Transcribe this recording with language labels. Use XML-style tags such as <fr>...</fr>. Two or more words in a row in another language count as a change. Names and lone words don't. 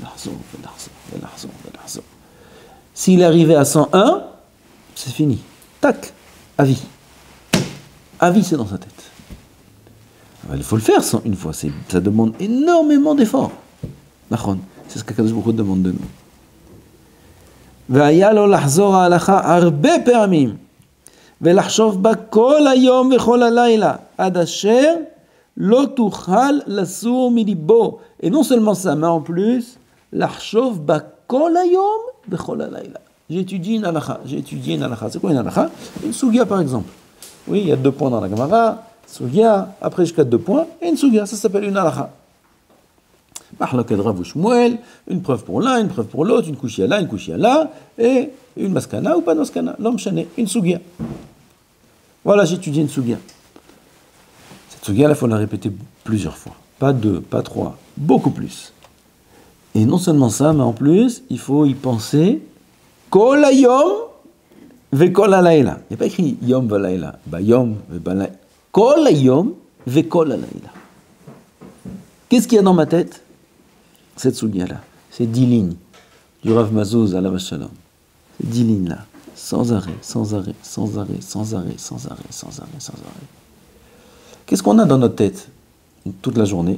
<fr>S'il est arrivé à 101, c'est fini. Tac. Avis. Avis, c'est dans sa tête. Alors, il faut le faire 101 fois. Ça demande énormément d'efforts. C'est ce qu'Akadosh Baruch Hu demande de nous.</fr> <he>והיה לו לחזור ההלכה הרבה פעמים ולחשוב בה כל היום וכל הלילה עד אשר לא תוכל לסור מליבו.</he> <fr>Et non seulement ça, mais en plus</fr> <he>לחשוב בה כל היום וכל הלילה.</he> <fr>J'ai étudié une halakha. C'est quoi une halakha? Une sugia par exemple. Oui, il y a 2 points dans la Gemara. Sugia, après jusqu'à 2 points, et une sugia, ça s'appelle une halakha. Mahlak Rav ou Shmuel, une preuve pour l'un, une preuve pour l'autre, une kushia là, et une maskana ou pas de maskana, l'homme chané, une sugia. Voilà, j'ai étudié une sugia. Cette sugia, là, il faut la répéter plusieurs fois. Pas 2, pas 3, beaucoup plus. Et non seulement ça, mais en plus, il faut y penser</fr> <he>כל היום וכל הלילה.</he> <fr>Il n'y a pas écrit</fr> <he>יום ולילה. יום ולילה. כל היום וכל הלילה.</he> <fr>Qu'est-ce qu'il y a dans ma tête? Cette sugia-là. C'est 10 lignes du Rav Mazouz</fr> <he>עליו השלום.</he> <fr>C'est 10 lignes là. Sans arrêt, sans arrêt, sans arrêt, sans arrêt, sans arrêt, sans arrêt, sans arrêt. Qu'est-ce qu'on a dans notre tête toute la journée?</fr>